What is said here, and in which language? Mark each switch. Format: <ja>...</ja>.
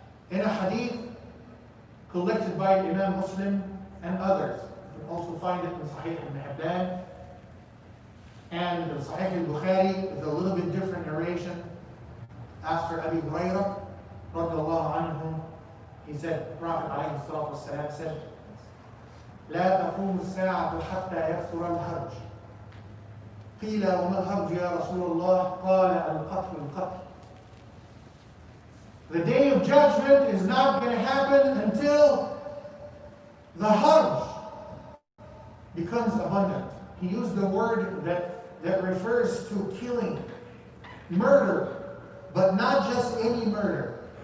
<en>In a hadith collected by Imam Muslim and others, you can also find it in Sahih ibn Hibban and in Sahih al-Bukhari with a little bit different narration. After Abi Hurairah radiallahu anhu, he said, Prophet alayhi salatu wasalam said,</en> <ar>لا تقوم الساعة حتى يكثر الهرج. قيل وما الهرج يا رسول الله؟ قال القتل.</ar> <en>The day of judgment is not going to happen until the harj becomes abundant. He used the word that refers to killing, murder, but not just any murder.</en>